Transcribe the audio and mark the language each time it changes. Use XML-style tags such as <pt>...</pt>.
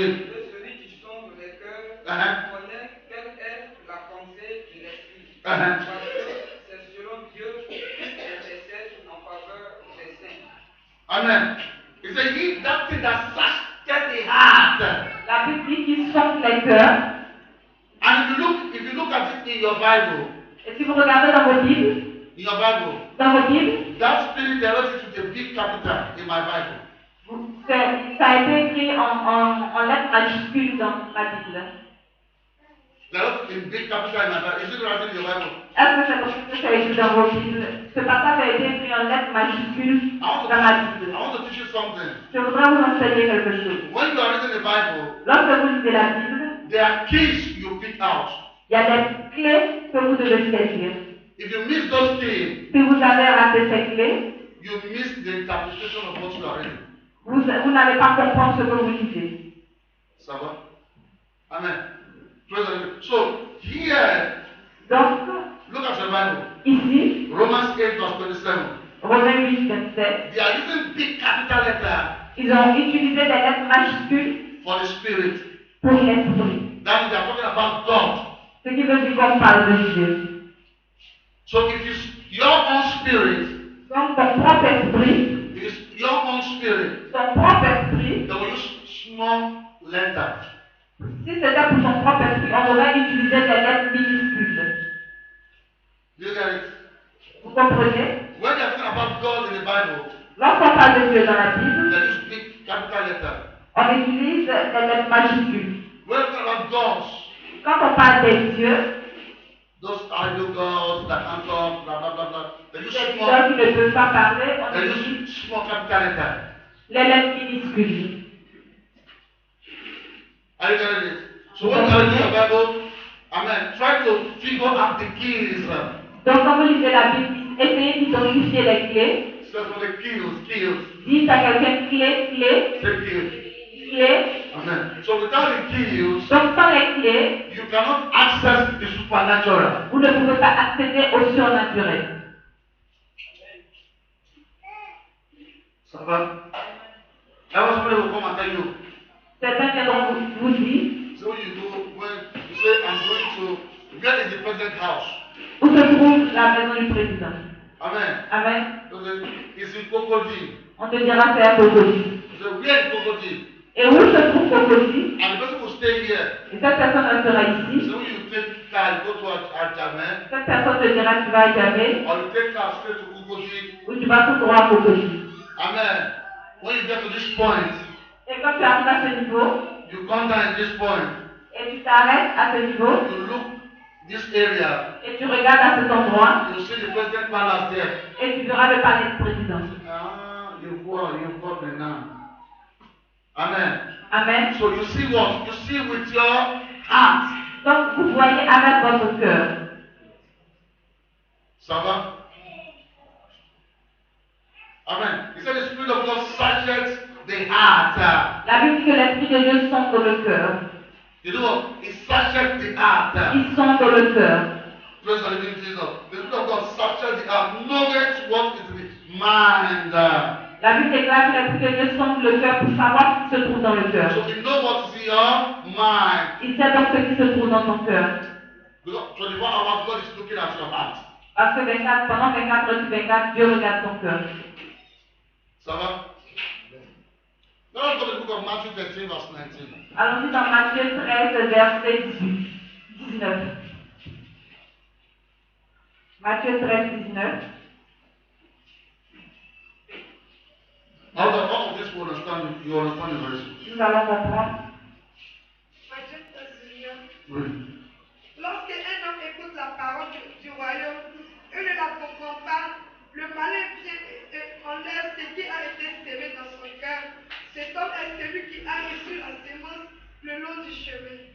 <fr>De celui qui sonde les cœurs, Uh-huh. connaît quelle est la pensée de l'esprit. Uh-huh. Parce que c'est selon Dieu qu'il intercède en faveur des saints. Amen.</fr> <en>He said, he that thing that searcheth the heart.</en> <fr>La Bible dit qu'il sonde les cœurs.</fr> <en>And if you look at it in your Bible,</en> <fr>Et si vous regardez dans vos Bibles,</fr> <en>in your Bible, that spirit directed with a big capital in my Bible.</en> <fr>ça a été écrit en lettres majuscules dans la Bible.</fr> <en>Directed in big capital in my Bible. Is it right in your Bible?</en> <fr>Est-ce que c'est possible que ça a été dans vos Bibles? Ce passage a été écrit en lettres majuscules dans la Bible.</fr> <en>I want to teach you something.</en> <fr>Je voudrais vous enseigner quelque chose.</fr> <en>When you are reading the Bible,</en> <fr>Lorsque vous lisez la Bible,</fr> <en>there are keys you pick out.</en> <fr>il y a des clés que vous devez saisir.</fr> <en>If you miss those keys,</en> <fr>Si vous avez raté ces clés,</fr> <en>you miss the interpretation of what you are reading.</en> <fr>vous n'allez pas comprendre ce que vous lisez. Ça va?</fr> <en>Amen. Praise the Lord. So, here,</en> <fr>Donc,</fr> <en>look at your Bible.</en> <fr>ici,</fr> <en>Romans 8 verse 27.</en> <fr>Romains 8, 27,</fr> <en>They are using big capital letter</en> <fr>ils ont utilisé des lettres majuscules</fr> <en>for the spirit.</en> <fr>pour l'esprit.</fr> <en>That they are talking about God.</en> <fr>Ce qui veut dire qu'on parle de Dieu.</fr> <en>So if it's your own spirit,</en> <fr>Donc, ton propre esprit,</fr> <en>it's your own spirit,</en> <fr>ton propre esprit,</fr> <en>they will use small letters.</en> <fr>si c'était pour ton propre esprit, on aurait utilisé des lettres minuscules.</fr> <en>Do you get it?</en> <fr>Vous comprenez?</fr> <en>When they are talking about God in the Bible,</en> <fr>Lorsqu'on parle de Dieu dans la Bible,</fr> <en>they use big capital letters.</en> <fr>on utilise des lettres majuscules.</fr> <en>When they are talking about gods,</en> <fr>Quand on parle des dieux,</fr> <en>those idol gods that can't talk, blah blah blah blah, they use</en> <fr>les</fr> <en>small,</en> <fr>dieux qui ne peuvent pas parler, on</fr> <en>they</en> <fr>utilise</fr> <en>use small capital letters.</en> <fr>les lettres minuscules.</fr> <en>Are you getting it? So when you are reading your Bible, Amen. Try to figure out the keys.</en> <fr>Donc, quand vous lisez la Bible, essayez d'identifier les clés.</fr> <en>So for the keys.</en> <fr>Dites à quelqu'un clé.</fr> <en>The keys. Amen. So without the keys,</en> <fr>Donc, sans les clés,</fr> <en>you cannot access the supernatural.</en> <fr>vous ne pouvez pas accéder au surnaturel. Ça va?</fr> <en>Now somebody will come and tell you.</en> <fr>Certains viendront vous dire,</fr> <en>So when you say, I'm going to, where is the president's house?</en> <fr>où se trouve la maison du président.</fr> <en>Amen.</en> <fr>Amen.</fr> <en>So it's in Cocody.</en> <fr>On te dira c'est à Cocody.</fr> <en>So where is Cocody?</en> <fr>Et où se trouve Cocody?</fr> <en>And the person will stay here.</en> <fr>Et cette personne restera ici.</fr> <en>So when you take car, you go to Ajame,</en> <fr>Cette personne te dira tu vas à Djamé,</fr> <en>or you take car straight to Cocody.</en> <fr>ou tu vas tout droit à Cocody.</fr> <en>Amen. When you get to this point,</en> <fr>Et quand tu arrives à ce niveau,</fr> <en>you come down at this point,</en> <fr>et tu t'arrêtes à ce niveau,</fr> <en>you look this area,</en> <fr>et tu regardes à cet endroit,</fr> <en>you see the president palace there.</en> <fr>et tu verras le palais du président.</fr> <en>Ah, you fall now. Amen.</en> <fr>Amen.</fr> <en>So you see what? You see with your heart.</en> <fr>Donc vous voyez avec votre cœur. Ça va? Amen.</fr> <en>He said the Spirit of God searches the heart.</en> <fr>La Bible dit que l'Esprit de Dieu sonde le cœur.</fr> <en>You know what? He searches the heart.</en> <fr>Il sonde le cœur.</fr> <en>Praise the living Jesus. The Spirit of God searches the heart, knowing what is in the mind.</en> <fr>La Bible déclare que l'Esprit de Dieu sonde le cœur pour savoir ce qui se trouve dans le cœur.</fr> <en>So he knows what is in your mind.</en> <fr>Il sait donc ce qui se trouve dans ton cœur.</fr> <en>Because 24 hours God is looking at your heart.</en> <fr>Parce que pendant 24 heures sur 24, Dieu regarde ton cœur. Ça va?</fr> <en>Now let's go to the book of Matthew 13, verse 19.</en> <fr>Allons-y dans Matthieu 13, verset 19. Matthieu 13, 19.</fr> <en>All of this you understand it very soon.</en> <fr>Nous allons comprendre. Matthieu 13, 19. Oui. Lorsqu'un homme écoute la parole du royaume et ne la comprend pas, le malin vient et enlève ce qui a été semé dans son cœur. Cet homme est celui qui a reçu la sémence le long du chemin.</fr>